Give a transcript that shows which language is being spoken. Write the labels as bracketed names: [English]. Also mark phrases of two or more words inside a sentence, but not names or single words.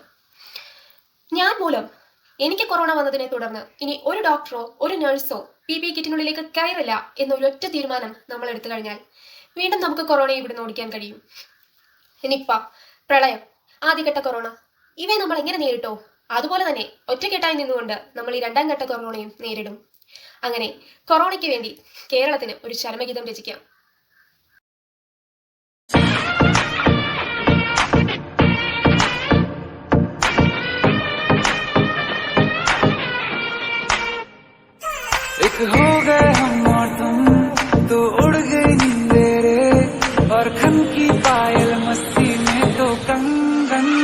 [Malayalam] ഞാൻ മൂലം എനിക്ക് കൊറോണ വന്നതിനെ തുടർന്ന് ഇനി ഒരു ഡോക്ടറോ ഒരു നഴ്സോ PPE കിറ്റിനുള്ളിലേക്ക് കയറില്ല എന്നൊരൊറ്റ തീരുമാനം നമ്മൾ എടുത്തു കഴിഞ്ഞാൽ വീണ്ടും നമുക്ക് കൊറോണയെ ഇവിടുന്ന് ഓടിക്കാൻ കഴിയും. നിപ്പ, പ്രളയം, ആദ്യഘട്ട കൊറോണ, ഇവയെ നമ്മൾ എങ്ങനെ നേരിട്ടോ അതുപോലെ തന്നെ ഒറ്റക്കെട്ടായി നിന്നുകൊണ്ട് നമ്മൾ ഈ 2ാം ഘട്ട കൊറോണയും നേരിടും. അങ്ങനെ കൊറോണയ്ക്ക് വേണ്ടി കേരളത്തിന് ഒരു ചരമഗീതം രചിക്കാം. [Hindi] एक हो गए हम और तुम, तो उड़ गई नींदे रे, और खन की पायल मस्ती में तो कंगन.